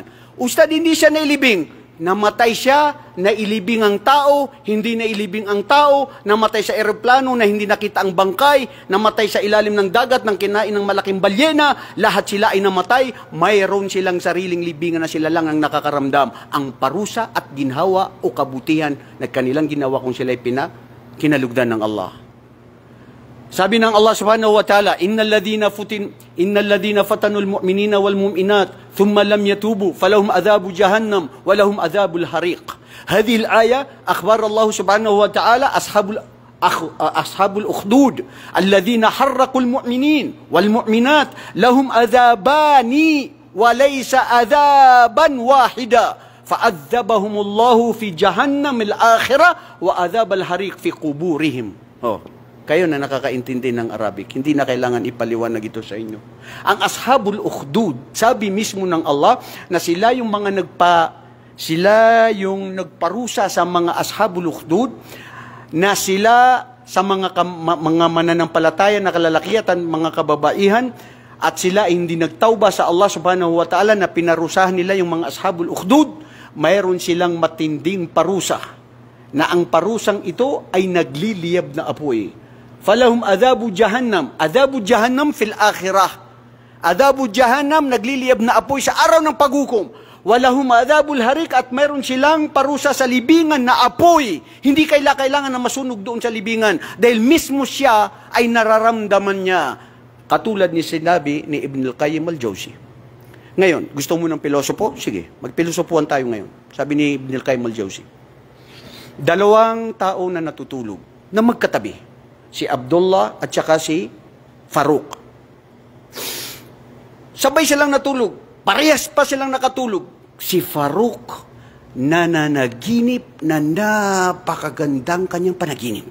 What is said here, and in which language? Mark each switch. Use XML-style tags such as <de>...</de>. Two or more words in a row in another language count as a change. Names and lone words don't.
<tl>Ustad, hindi siya nailibing. Namatay siya, nailibing ang tao, hindi nailibing ang tao, namatay sa eroplano na hindi nakita ang bangkay, namatay sa ilalim ng dagat ng kinain ng malaking balyena, lahat sila ay namatay, mayroon silang sariling libingan na sila lang ang nakakaramdam. Ang parusa at ginhawa o kabutihan na kanilang ginawa kung sila ay kinalugdan ng Allah. Sabi ng Allah</tl> <ar>سبحانه وتعالى، إن الذين فتنوا المؤمنين والمؤمنات ثم لم يتوبوا فلهم عذاب جهنم ولهم عذاب الحريق. هذه الآية أخبر الله سبحانه وتعالى أصحاب الأخدود الذين حرقوا المؤمنين والمؤمنات لهم عذابان وليس عذابا واحدا فعذبهم الله في جهنم الآخرة وعذاب الحريق في قبورهم.</ar> <tl>Kayo na nakakaintindi ng Arabic, hindi na kailangan ipaliwanag ito sa inyo. Ang</tl> <ar>أصحاب الأخدود,</ar> <tl>sabi mismo ng Allah na sila yung nagparusa sa mga</tl> <ar>أصحاب الأخدود,</ar> <tl>na sila sa mga mananampalataya na kalalakihan, mga kababaihan, at sila hindi nagtauba sa Allah</tl> <ar>سبحانه وتعالى</ar> <tl>na pinarusahan nila yung mga</tl> <ar>أصحاب الأخدود,</ar> <tl>mayroon silang matinding parusa, na ang parusang ito ay nagliliyab na apoy.</tl> <ar>فلهم عذاب جهنم في الآخرة. عذاب جهنم,</ar> <tl>nagliliyab na apoy sa araw ng paghukom.</tl> <ar>ولهم عذاب الحريق,</ar> <tl>at mayroon silang parusa sa libingan na apoy. Hindi kailangan na masunog doon sa libingan dahil mismo siya ay nararamdaman niya. Katulad ni sinabi ni Ibn al-Qayyim al-Jawzi. Ngayon, gusto mo ng pilosopo? Sige, magpilosopuan tayo ngayon. Sabi ni Ibn al-Qayyim al-Jawzi. Dalawang tao na natutulog, na magkatabi. Si Abdullah at saka si Farouk. Sabay silang natulog. Parehas pa silang nakatulog. Si Farouk nananaginip na napakagandang kanyang panaginip.</tl>